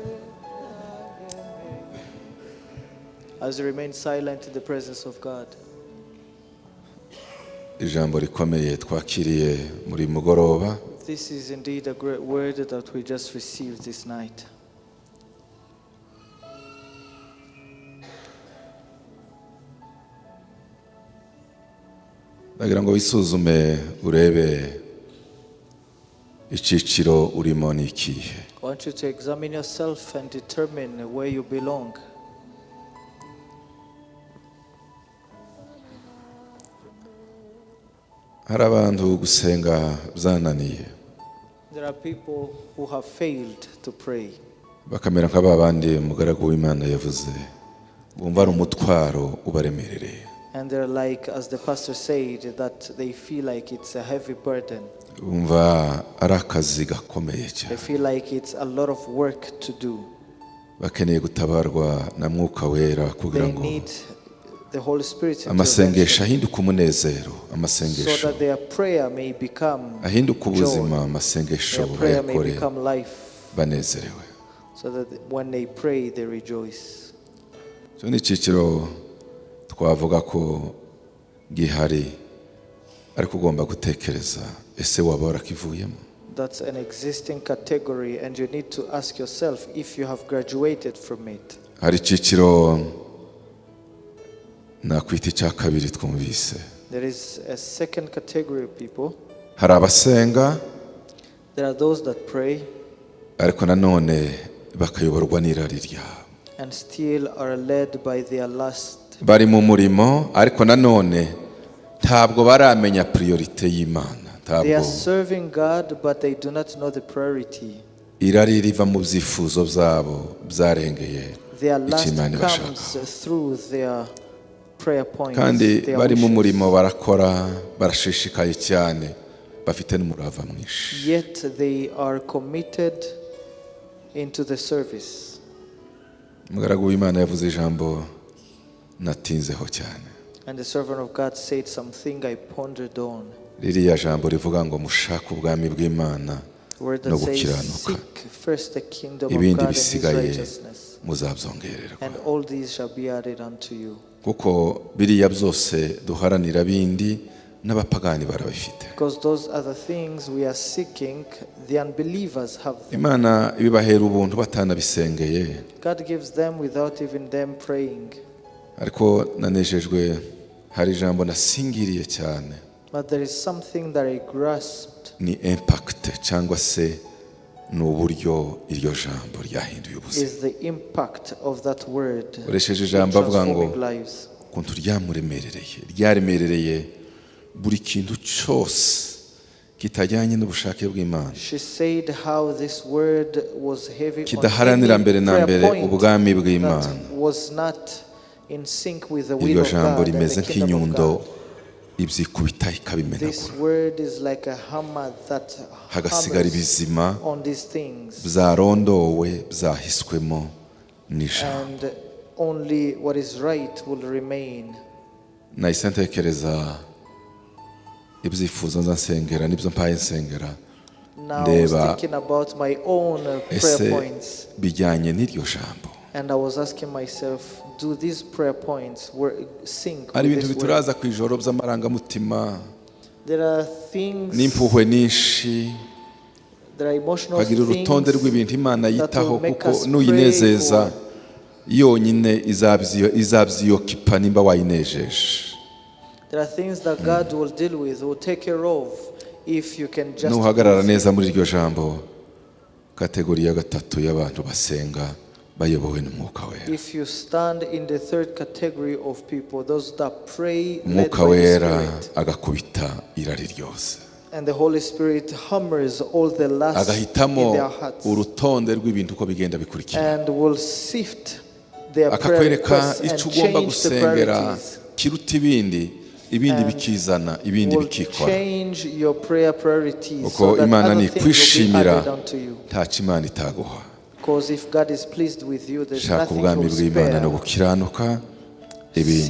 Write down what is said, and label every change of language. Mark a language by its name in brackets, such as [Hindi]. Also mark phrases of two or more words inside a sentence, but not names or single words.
[English] As you remain silent in the presence of God. [Kinyarwanda] Ijambo rikomeye twakiriye muri mugoroba. [English] This is indeed a great word that we just received this night. [Kinyarwanda] Ndagira ngo wisuzume urebe icyiciro urimo ni ikihe. [English] I want you to examine yourself and determine where you belong. [Kinyarwanda] Hari abantu gusenga byananiye. [English] There are people who have failed to pray. [Kinyarwanda] Bakamera nk'abandi umugaragu w'Imana yavuze bumva ari umutwaro ubaremerereye. [English] And they're like, as the pastor said, that they feel like it's a heavy burden. [Kinyarwanda] Bumva ari akazi gakomeye cyane. [English] They feel like it's a lot of work to do. [Kinyarwanda] Bakeneye gutabarwa na mwuka wera kugira ngo [English] the Holy Spirit [Kinyarwanda] amasengesho ahinduka umunezero, so amasengesho [English] that their prayer may become [Kinyarwanda] ahinduka ubuzima, joy. amasengesho [English] Their prayer may [Kinyarwanda] bayakore [English] become life. [Kinyarwanda] banezerewe. [English] So that when they pray, they rejoice. [Kinyarwanda] Cyo ni icyiciro twavuga ko gihari ariko ugomba gutekereza ese waba warakivuyemo. [English] That's an existing category, and you need to ask yourself if you have graduated from it. [Kinyarwanda] Hari icyiciro nakwita icya kabiri twumvise. [English] There is a second category of people. [Kinyarwanda] Hari abasenga [English] There are those that pray [Kinyarwanda] ariko nanone bakayoborwa n'irari ryabo. [English] and still are led by their lust. [Kinyarwanda] Bari mu murimo ariko nanone ntabwo baramenya priorite y'Imana. [English] They are serving God, but they do not know the priority. [Kinyarwanda] irari riva mu byifuzo byabo byarengeye [English] Their lust [Kinyarwanda] Imana ibashaka. [English] comes through their prayer points. [Kinyarwanda] kandi their bari mu wishes. murimo barakora barashishikaye cyane bafite n'umurava mwinshi. [English] Yet they are committed into the service. [Kinyarwanda] Umugaragu w'Imana yavuze ijambo natinzeho cyane. [English] And the servant of God said something I pondered on. [Kinyarwanda] Ririya jambo rivuga ngo mushake ubwami bw'Imana Word no [English] that says, [Kinyarwanda] gukiranuka, [English] seek first the kingdom of [Kinyarwanda] ibindi [English] God and his [Kinyarwanda] bisigaye righteousness, muzabyongererwa. [English] and all these shall be added unto you. [Kinyarwanda] Kuko biriya byose duharanira bindi n'abapagani barabifite. [English] Because those are the things we are seeking, the unbelievers have them. [Kinyarwanda] Imana ibibahera ubuntu batanabisengeye. [English] God gives them without even them praying. [Kinyarwanda] Ariko nanejejwe hari ijambo nasingiriye cyane. [English] But there is something that I grasped. [Kinyarwanda] Ni impact cyangwa se n'uburyo iryo jambo ryahinduye ubuzima. [English] Is the impact of that word [Kinyarwanda] Uresheje in ijambo avuga ngo [English] transforming lives. [Kinyarwanda] kuntu ryaremerereye buri kintu cyose kitajyanye n'ubushake bw'Imana. [English] She said how this word was heavy [Kinyarwanda] Kidaharanira mbere na mbere ubwami bw'Imana. [English] that was not in sync with the will [Kinyarwanda] Iryo of jambo [English] God and [Kinyarwanda] rimeze [English] the kingdom of [Kinyarwanda] nk'inyundo God. ibyikubita This ikabimenagura. [English] word is like a hammer that [Kinyarwanda] Hagasigara ibizima [English] hammers on these things, [Kinyarwanda] byarondowe byahiswemo n'ijambo. [English] and only what is right will remain. [Kinyarwanda] Nahise ntekereza ibyifuzo nzasengera nibyo mpaye nsengera. [English] Now I was [Kinyarwanda] Ndeba [English] thinking about my own prayer [Kinyarwanda] ese points, bijyanye n'iryo jambo. [English] and I was asking myself, do these prayer points sync [Kinyarwanda] Hari with ibintu [English] this word? [Kinyarwanda] bituraza ku ijoro by'amarangamutima [English] There are things, [Kinyarwanda] n'impuhwe nyinshi, [English] there are emotional [Kinyarwanda] ukagira urutonde things rw'ibintu Imana that yitaho [English] will make [Kinyarwanda] kuko us nuyinezeza pray yonyine izabyiyokipa nimba wayinejeje. [English] There are things that God will deal with, will take care of, if you can just [Kinyarwanda] Nuhagarara neza muri iryo jambo, kategori ya gatatu y'abantu basenga bayobowe n'Umwuka Wera. [English] if you stand in the third category of people, those that pray led [Kinyarwanda] Umwuka [English] by the [Kinyarwanda] Wera Spirit, agakubita irari ryose, [English] and the Holy Spirit hammers all the lust in [Kinyarwanda] agahitamo [English] their hearts, [Kinyarwanda] urutonde rw'ibintu uko bigenda bikurikira, [English] and will sift their prayer [Kinyarwanda] akakwereka [English] requests and [Kinyarwanda] icyo ugomba [English] change the [Kinyarwanda] gusengera priorities. kiruta ibindi bikizana, ibindi Will bikikora. [English] change your prayer priorities [Kinyarwanda] Kuko [English] so that [Kinyarwanda] Imana [English] other things will be [Kinyarwanda] nikwishimira [English] added unto you. [Kinyarwanda] ntacyo Imana itaguha. [English] Because if God is pleased with you, there's [Kinyarwanda] Shaka nothing ubwami to bw'Imana no spare. gukiranuka ibindi.